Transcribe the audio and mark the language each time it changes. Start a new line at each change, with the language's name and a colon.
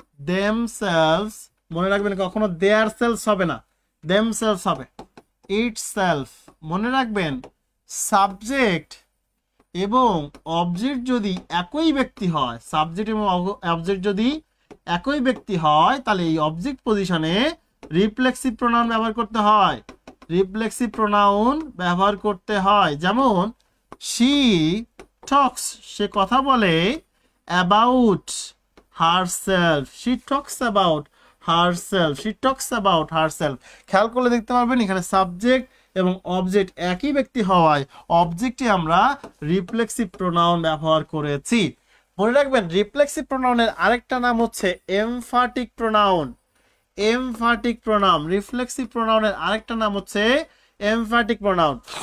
Bangla: themselves, মনে রাখবেন কখনো their selves হবে না, themselves হবে, itself, মনে রাখবেন সাবজেক্ট এবং অবজেক্ট যদি একই ব্যক্তি হয়, সাবজেক্ট এবং অবজেক্ট যদি একই ব্যক্তি হয় তাহলে এই অবজেক্ট পজিশনে রিফ্লেক্সিভ প্রোনাউন ব্যবহার করতে হয়, রিফ্লেক্সিভ প্রোনাউন ব্যবহার করতে হয়।
English: যেমন she talks,
Bangla: সে কথা বলে,
English: about herself, she talks about herself, she talks about herself।
Bangla: খেয়াল করলে দেখতে পারবেন এখানে সাবজেক্ট এবং অবজেক্ট একই ব্যক্তি হওয়ায় অবজেক্টে আমরা রিফ্লেক্সিভ প্রোনাউন ব্যবহার করেছি। মনে রাখবেন রিফ্লেক্সিভ প্রোনাউনের আরেকটা নাম হচ্ছে এমফাটিক প্রোনাউন, এমফাটিক প্রোনাউন, রিফ্লেক্সিভ প্রোনাউনের আরেকটা নাম হচ্ছে এমফাটিক প্রোনাউন।